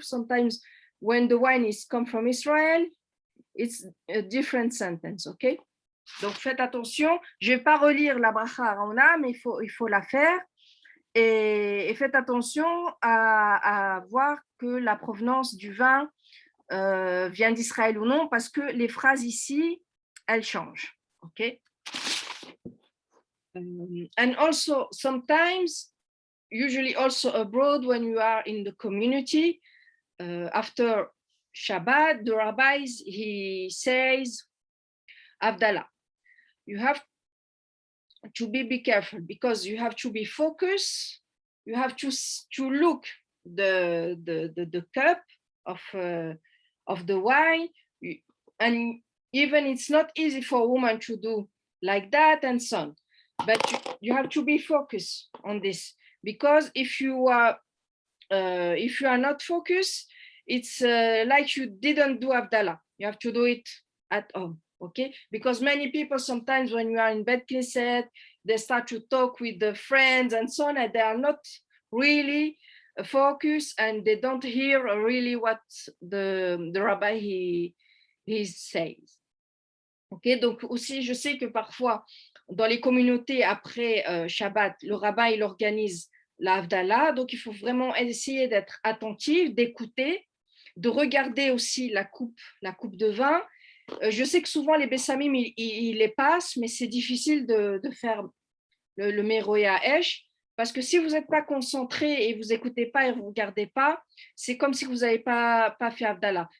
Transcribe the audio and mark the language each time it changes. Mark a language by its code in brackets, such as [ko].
[en] Sometimes when the wine is come from Israel, it's a different sentence. [fr] Okay, donc faites attention. Je vais pas relire la bracha Arona, mais il faut la faire. Et faites attention à voir que la provenance du vin vient d'Israël ou non, parce que les phrases ici, elles changent. [en] Okay? And also, sometimes, usually also abroad, when you are in the community, after Shabbat, the rabbis, he says, Havdalah. You have to be careful because you have to be focused. You have to look the cup of the wine, and even it's not easy for a woman to do like that and so on. But you have to be focused on this, because if you are not focused, it's like you didn't do Havdalah. You have to do it at home. Okay, because many people sometimes when you are in Bet Knesset, they start to talk with the friends and so on, and they are not really focused and they don't hear really what the rabbi he says. [fr] Okay, donc aussi je sais que parfois dans les communautés après Shabbat, le rabbin il organise la Havdalah, donc il faut vraiment essayer d'être attentif, d'écouter, de regarder aussi la coupe de vin. Je sais que souvent les Bessamim, ils les passent, mais c'est difficile de faire le Meroya Esh, parce que si vous n'êtes pas concentré et vous n'écoutez pas et vous ne regardez pas, c'est comme si vous n'avez pas fait Havdalah.